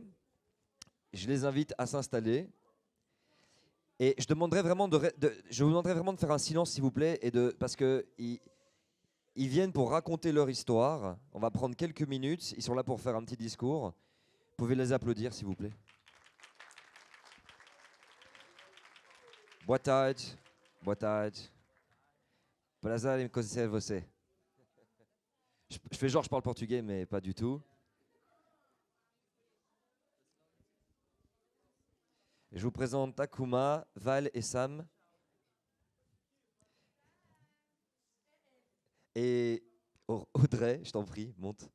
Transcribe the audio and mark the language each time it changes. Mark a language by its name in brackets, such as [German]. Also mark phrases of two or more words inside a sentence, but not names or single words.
[French] Je les invite à s'installer. Et je vous demanderai vraiment de faire un silence, s'il vous plaît, parce qu'ils viennent pour raconter leur histoire. On va prendre quelques minutes. Ils sont là pour faire un petit discours. Vous pouvez les applaudir, s'il vous plaît. [Portuguese] Boa tarde. Boa tarde. Prazer em conhecer você. [French] Je fais genre je parle portugais, mais pas du tout. Je vous présente Takuma, Val et Sam. Et Audrey, je t'en prie, monte.